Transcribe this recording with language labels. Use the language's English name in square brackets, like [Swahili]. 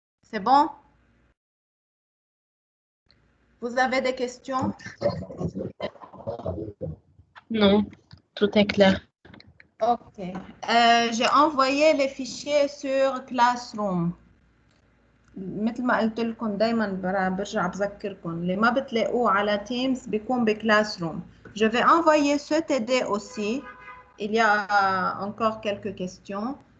[French] C'est bon? Vous avez des questions? Non, tout est clair. OK. J'ai envoyé les fichiers sur Classroom. [Arabic] مثل ما قلت لكم دايما برجع بذكركم اللي ما بتلاقوه على Teams بيكون بكلاسروم. [French] Je vais envoyer ce TD aussi. Il y a encore quelques questions.